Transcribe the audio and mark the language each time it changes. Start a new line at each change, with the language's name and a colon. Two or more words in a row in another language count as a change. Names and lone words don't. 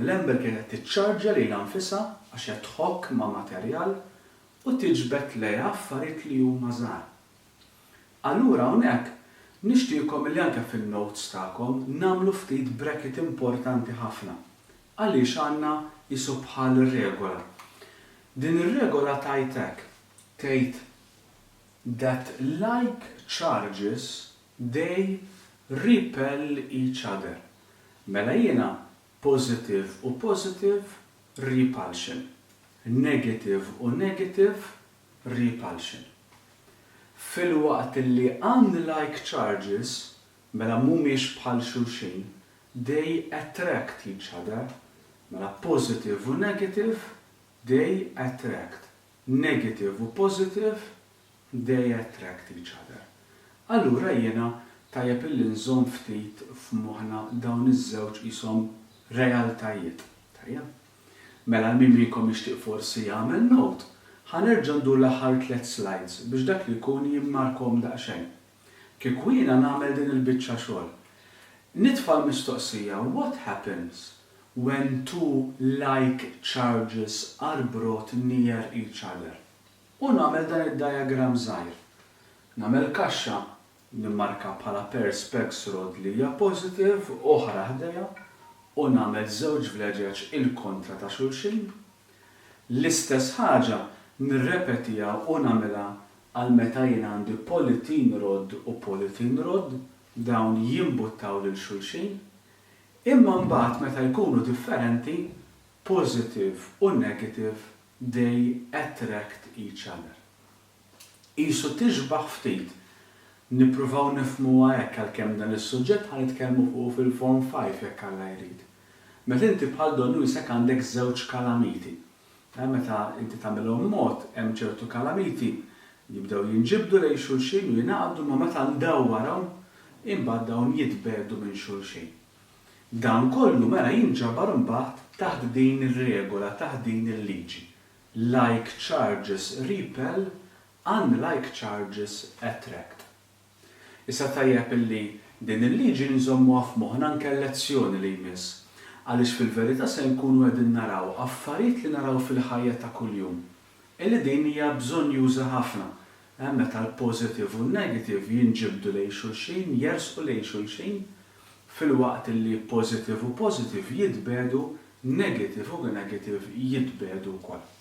Maltese: L-ember kienet tiċċarġa lilha nfisha għax qed tħokk ma' materjal u tiġbed lejha affarijiet li huma żgħar. Allura hawnhekk nixtieqkom li anke fin-notes tagħkom nagħmlu ftit bracket importanti ħafna. Għaliex għandna jisu bħal regola. Din ir-regola tajtek tgħid
English: that like charges they repel each other.
Maltese: Mela jiena positive u
English: positive repulsion. Negative u negative repulsion.
Maltese: Fil-waqt li
English: unlike charges,
Maltese: mela mhumiex bħal xulxin,
English: they attract each other.
Maltese: Mela
English: positive u negative, they attract. Negative
Maltese: u
English: positive, they attract each other.
Maltese: Allura jiena tajjeb illi nżomm ftit f'moħħna dawn iż-żewġ qishom realtajiet. Tajjeb. Mela min minnkom jixtieq forsi jagħmel note, ħanerġa' ndur l-aħħar 3 slides biex dak li jkun jimmarkhom daqsxejn. Kieku jiena nagħmel din il-biċċa xogħol. Nitfa' l-mistoqsija,
English: what happens when two like charges are brought near each other?
Maltese: U nagħmel dan id-diagram żgħir. Nagħmel kaxxa nimmarka bħala
English: perspex rod
Maltese: li hija positive oħra ħdejja u nagħmel żewġ vleġeġ il-kontra ta' xulxin. L-istess ħaġa nirrepetiha u nagħmilha għal meta jien għandi
English: politin rod
Maltese: u
English: politin rod
Maltese: dawn jimbuttaw lil xulxin. Imma mbagħad meta jkunu differenti,
English: positive u negative, they attract each other.
Maltese: Qisu tixbaħ ftit. Nippruvaw nifhmu hekk għalkemm dan is-suġġett ħanitkellmu fuq fil-Form 5 jekk Alla jrid. Meta inti bħal donnu jisek għandek żewġ kalamiti. Meta inti tagħmilhom mod hemm ċertu kalamiti jibdew jinġibdu lejn xulxin u jingħaqdu ma meta ndawwarhom imbagħad dawn jitbedu minn xulxin. Dan kollu mela jinġabar imbagħad taħt din ir-regola, taħt din il-liġi.
English: Like charges repel, unlike charges attract.
Maltese: Issa tajjeb illi din il-liġi nżommuha f'moħħna anke l-lezzjoni li jmiss. Għaliex fil-verità se nkunu qegħdin naraw affarijiet li naraw fil-ħajja ta' kuljum. Illi din hija bżonn juża ħafna. Meta l-positive u n-negative jinġibdu lejn xulxin, jersqu lejn xulxin, fil-waqt li positive u positive jitbedu, negative u negative jitbedu wkoll.